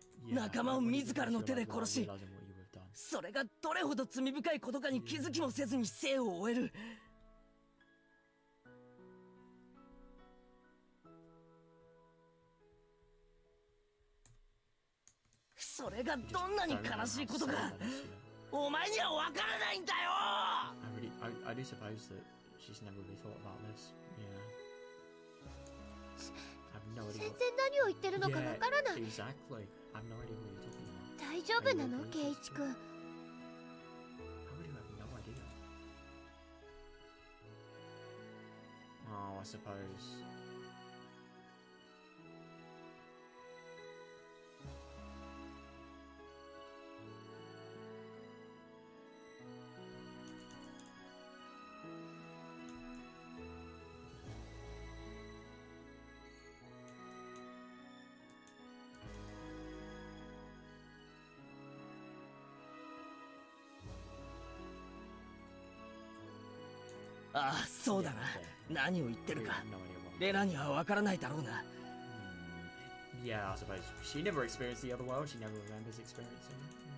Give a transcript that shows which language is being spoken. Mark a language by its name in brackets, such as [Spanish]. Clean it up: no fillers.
[Japanese] 仲間を自らの手で殺し、それがどれほど罪深いことかに気づきもせずに生を終える。それがどんなに悲しいことか、お前には分からないんだよ。 [English] I do suppose that she's never really thought about this. Yeah. I've no idea. [Japanese] 全然何を言ってるのかわからない。 [English] Exactly. I've no idea what you're talking about. [Japanese] 大丈夫なの、ケイイチ君。 [English] I really have no idea. Oh, I suppose. [Japanese] Ah, ああ、そうだな。何を言ってるか。レナにはわからないだろうな。 [English] Yeah, I suppose she never experienced the other world. She never remembers experiencing it.